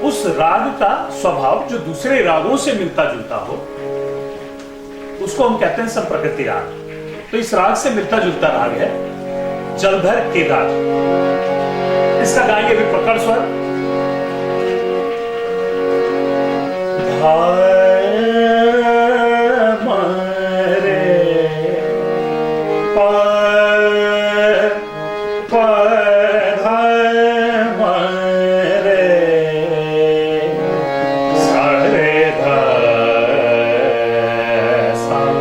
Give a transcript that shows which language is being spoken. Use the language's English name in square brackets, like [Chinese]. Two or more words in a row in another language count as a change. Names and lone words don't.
[Hindi] उस राग का स्वभाव जो दूसरे रागों से मिलता जुलता हो उसको हम कहते हैं संप्रकृति राग। तो इस राग से मिलता जुलता राग है जलधर केदार। इसका गाएंगे भी प्रकट स्वर। धा म रे प प धा म रे सा रे धा सा।